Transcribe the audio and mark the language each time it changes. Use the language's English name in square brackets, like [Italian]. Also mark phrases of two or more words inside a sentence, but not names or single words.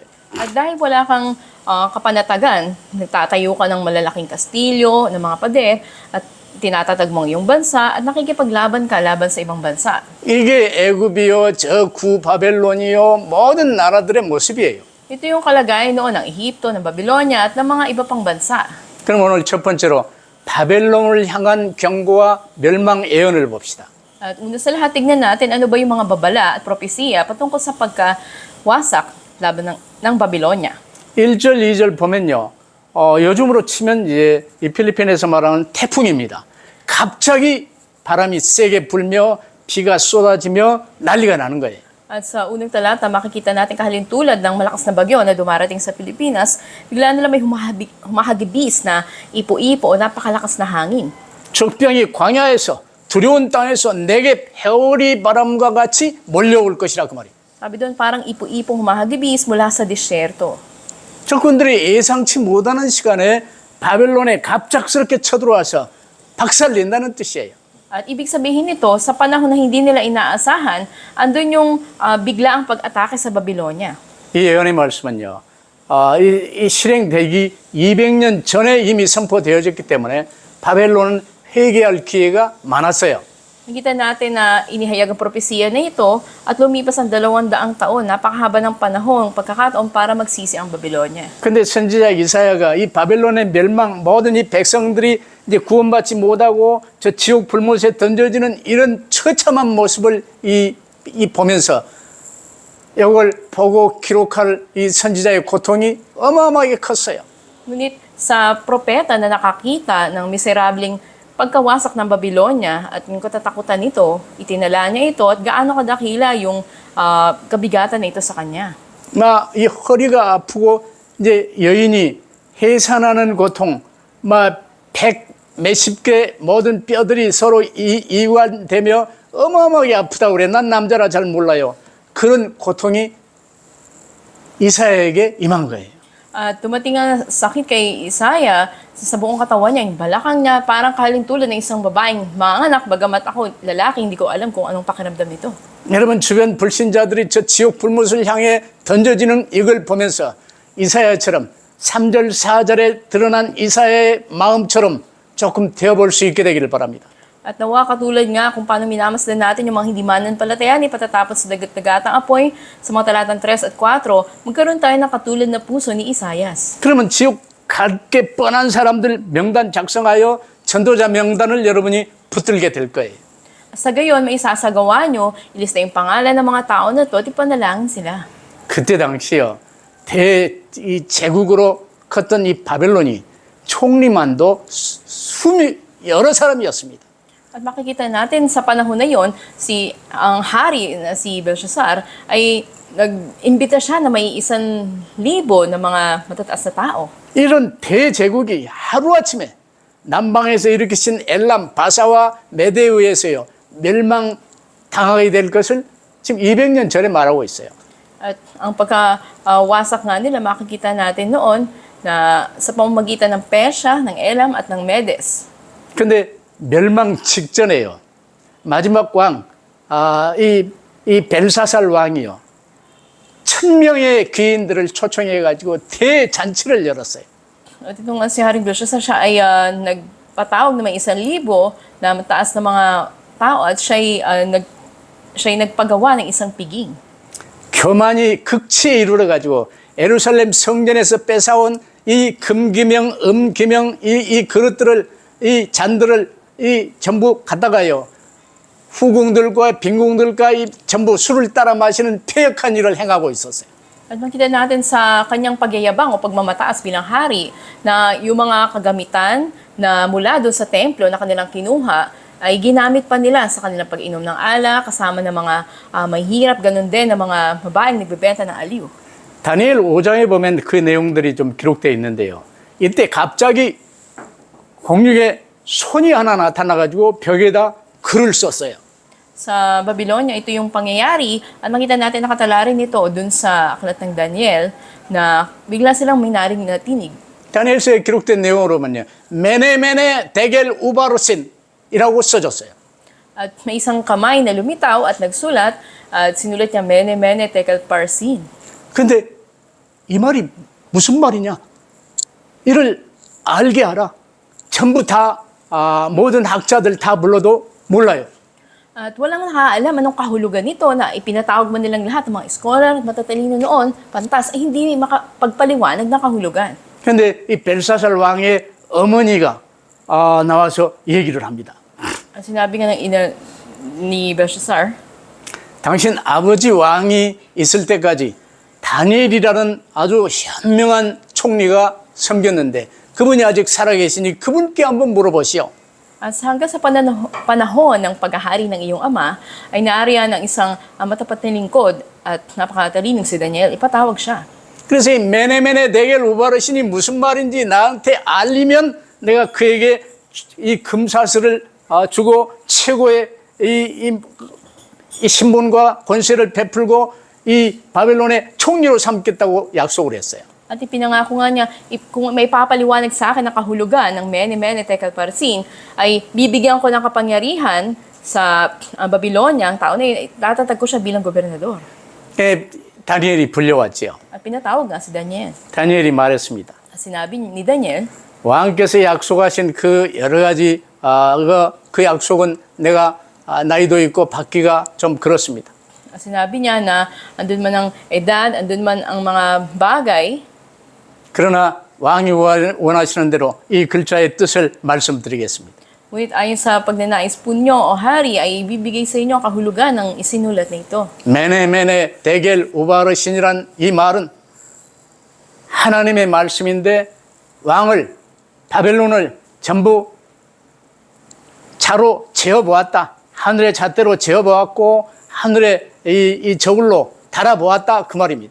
[Filipino] At dahil wala kang kapanatagan, nagtatayo ka ng malalaking kastilyo, ng mga pader, at tinatatag mo ang iyong bansa, at nakikipaglaban ka laban sa ibang bansa. [Korean] 이게 애굽이요, 저 구바벨론이요, 모든 나라들의 모습이에요. [Filipino] Ito yung kalagayan noon ng Ehipto, ng Babylonia, at ng mga iba pang bansa. [Korean] 그럼 오늘 첫 번째로 바벨론을 향한 경고와 멸망 예언을 봅시다. [Filipino] At una sa lahat, tignan natin ano ba yung mga babala at propesiya patungkol sa pagkawasak laban ng Babylonia. [Korean] 1절, 2절 보면요. 요즘으로 치면 이제 이 필리핀에서 말하는 태풍입니다. 갑자기 바람이 세게 불며 비가 쏟아지며 난리가 나는 거예요. [Filipino] At sa unang talata, makikita natin kahalintulad ng malakas na bagyo na dumarating sa Pilipinas, bigla nila may humahagibis na ipo-ipo o napakalakas na hangin. [Korean] 적병이 광야에서 두려운 땅에서 내게 회오리 바람과 같이 몰려올 것이라 그 말이에요. [Filipino] Sabi doon, parang ipo-ipong humahagibis mula sa disyerto. [Korean] 적군들이 예상치 못하는 시간에 바벨론에 갑작스럽게 쳐들어와서 박살낸다는 뜻이에요. [Filipino] At ibig sabihin nito, sa panahon na hindi nila inaasahan, andun yung biglaang pag-atake sa Babylonia. [Korean] 이 예언의 말씀은요. 이 실행되기 200년 전에 이미 선포되어졌기 때문에 바벨론은 회개할 기회가 많았어요. [Filipino] Nakita natin na inihayag ang propesiya na ito at lumipas ang 200 taon, napakahaba ng panahon, pagkakataon para magsisi ang Babylonia. [Korean] 근데 선지자 이사야가 이 바벨론의 멸망, 모든 이 백성들이 이제 구원받지 못하고 저 지옥 불못에 던져지는 이런 처참한 모습을 보면서 이걸 보고 기록할 이 선지자의 고통이 어마어마하게 컸어요. [Filipino] Ngunit sa propeta na nakakita ng miserabling pagkawasak ng Babylonia at yung katatakutan nito, itinala niya ito at gaano kadakila yung kabigatan na ito sa kanya. [Korean] 막 이 허리가 아프고 이제 여인이 해산하는 고통, 막 100몇십 개 모든 뼈들이 서로 이완되며 어마어마하게 아프다고 그래. 난 남자라 잘 몰라요. 그런 고통이 이사야에게 임한 거예요. [Filipino] At dumating ang sakit kay Isaiah sa buong katawan niya, yung balakang niya, parang kalintulad ng isang babaeng manganak, bagamat ako lalaki, hindi ko alam kung anong pakiramdam nito. [Korean] 여러분 주변 불신자들이 저 지옥 불못을 향해 던져지는 이걸 보면서 이사야처럼 3절 4절에 드러난 이사야의 마음처럼 조금 되어볼 수 있게 되기를 바랍니다. [Filipino] At nawa katulad nga kung paano minamasdan natin yung mga hindi mananampalataya ni patatapos sa dagat-dagatang apoy sa mga talatang 3 at 4, magkaroon tayo ng katulad na puso ni Isaias. [Korean] 그러면 지옥 갈게 뻔한 사람들 명단 작성하여 전도자 명단을 여러분이 붙들게 될 거예요. [Filipino] Sa gayon, may isasagawa nyo, ilista yung pangalan ng mga tao na to at ipanalangin sila. [Korean] 그때 당시요 이 제국으로 컸던 이 바벨론이 총리만도 여러 사람이었습니다. [Filipino] At makikita natin sa panahon na yon, ang hari na si Belshazzar ay nag-imbita siya na may 1,000 na mga matataas na tao. [Korean] 이런 대제국이 하루아침에 남방에서 일으키신 엘람, 바사와 메대에 의해서요 멸망당하게 될 것을 지금 200년 전에 말하고 있어요. [Filipino] At ang pagkawasak nga nila, makikita natin noon na sa pamamagitan ng Persya, ng Elam at ng Medes. [Korean] 근데 멸망 직전에요. 마지막 왕, 이 벨사살 왕이요. 1,000명의 귀인들을 초청해가지고 대잔치를 열었어요. [Filipino] At ito nga si Haring Belshazzar, siya ay nagpatawag na may 1,000 na mataas na mga tao at siya'y nagpagawa ng isang piging. [Korean] 교만이 극치에 이르러가지고 예루살렘 성전에서 뺏어온 이 금기명, 음기명, 이 그릇들을, 이 잔들을 전부 갖다가요. 후궁들과 빈궁들과 전부 술을 따라 마시는 퇴역한 일을 행하고 있었어요. [Filipino] At makita natin sa kanyang pagyayabang o pagmamataas bilang hari na yung mga kagamitan na mula doon sa templo na kanilang kinuha ay ginamit pa nila sa kanilang pag-inom ng alak, kasama ng mga mahirap, ganun din ng mga babaeng nagbebenta ng aliw. [Korean] 다니엘 5장에 보면 그 내용들이 좀 기록되어 있는데요. 이때 갑자기 공중에 손이 하나 나타나가지고 벽에다 글을 썼어요. [Filipino] Sa Babylonia, ito yung pangyayari at makita natin nakatala rin ito dun sa aklat ng Daniel na bigla silang may narinig na tinig. [Korean] 다니엘서에 기록된 내용으로 보면요. 메네메네 데겔 우바르신이라고 써졌어요. [Filipino] At may isang kamay na lumitaw at nagsulat at sinulat niya Mene Mene Tekel Parsin. [Korean] 근데 이 말이 무슨 말이냐? 이를 알게 하라. 전부 다 모든 학자들 다 불러도 몰라요. [Filipino] At walang nakaalam anong kahulugan nito na ipinatawag man nilang lahat ng mga scholar at matatalino noon, pantas ay hindi makapagpaliwanag ng kahulugan. [Korean] 근데 이 벨사살 왕의 어머니가 나와서 얘기를 합니다. [Filipino] At sinabi nga ng ina ni Belshazzar, [Korean] 당신 아버지 왕이 있을 때까지 다니엘이라는 아주 현명한 총리가 섬겼는데 그분이 아직 살아계시니 그분께 한번 물어보시오. [Filipino] at hanggang sa panahon ng paghahari ng iyong ama, ay naariyan ng isang matapat na lingkod at napakatalinong si Daniel, ipatawag siya. [Korean] 그래서 이 메네메네 데겔 우바르신이 무슨 말인지 나한테 알리면 내가 그에게 이 금사슬을 주고 최고의 이 신분과 권세를 베풀고 이 바벨론의 총리로 삼겠다고 약속을 했어요. [Filipino] At ipinangako nga niya, kung may papaliwanag sa akin na kahulugan ng Mene Mene Tekel Parsin, ay bibigyan ko ng kapangyarihan sa Babylonia, ang tao na yun, tatatag ko siya bilang gobernador. [Korean] 다니엘이 불려왔지요. [Filipino] At pinatawag nga si Daniel. [Korean] 다니엘이 말했습니다. [Filipino] At sinabi ni Daniel, [Korean] 왕께서 약속하신 그 여러 가지 그 약속은 내가 나이도 있고 받기가 좀 그렇습니다. [Filipino] at sinabi niya na andun man ang edad, andun man ang mga bagay, [Korean] 그러나 왕이 원하시는 대로 이 글자의 뜻을 말씀드리겠습니다. [Filipino] ngunit ayon sa pagnanais po niyo o hari ay ibibigay sa inyo ang kahulugan ng isinulat na ito. [Korean] 메네메네 데겔 우바르신이란 이 말은 하나님의 말씀인데 왕을 바벨론을 전부 자로 재어보았다. 하늘의 잣대로 재어보았고 하늘의 이 저울로 달아보았다 그 말입니다.